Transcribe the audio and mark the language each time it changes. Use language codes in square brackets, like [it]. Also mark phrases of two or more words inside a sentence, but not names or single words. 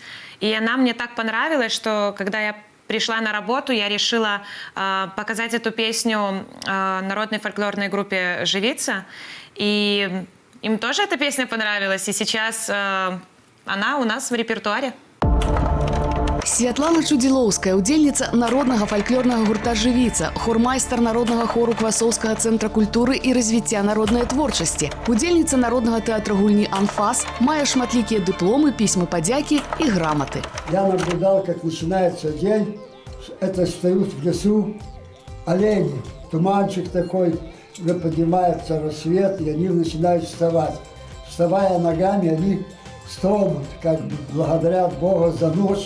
[ru] И она мне так понравилась, что когда я пришла на работу, я решила показать эту песню народной фольклорной группе «Живица». И им тоже эта песня понравилась. И сейчас она у нас в репертуаре. [be] Святлана Чудиловская, удзельніца народнага фальклорнага гурта «Жывіца», хормайстар народнага хору Квасоўскага цэнтра культуры і развіцця народнай творчасці, удзельніца народнага тэатра гульні «Анфас», мае шматлікія дыпломы, пісьмы падзякі і граматы. [ru] Я наблюдал, как начинается день, это встают в лесу олени, туманчик такой, уже поднимается рассвет, и они начинают вставать. Вставая ногами, они стонут, как бы благодарят Бога за ночь.